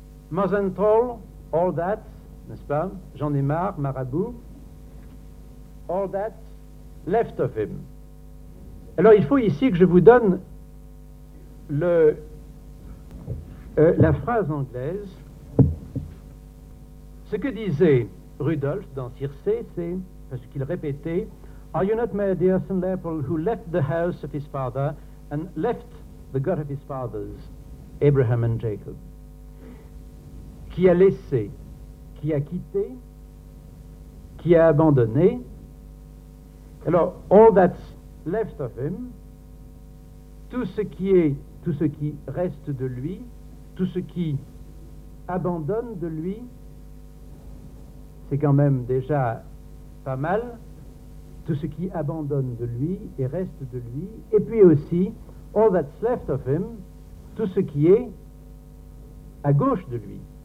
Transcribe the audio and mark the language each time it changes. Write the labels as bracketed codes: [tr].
[en] Mosenthal, all that, [fr] n'est-ce pas, j'en ai marre, marabout, [en] all that, left of him. [fr] Alors il faut ici que je vous donne la phrase anglaise. Ce que disait Rudolph dans Circé, c'est, parce qu'il répétait, [en] Are you not mad, dear St. Leopold, who left the house of his father and left the God of his fathers, Abraham and Jacob? [fr] Qui a laissé, qui a quitté, qui a abandonné. Alors, [en] all that's left of him, [fr] tout ce qui est, tout ce qui reste de lui, tout ce qui abandonne de lui, c'est quand même déjà pas mal, tout ce qui abandonne de lui et reste de lui, et puis aussi, all that's left of him, tout ce qui est à gauche de lui.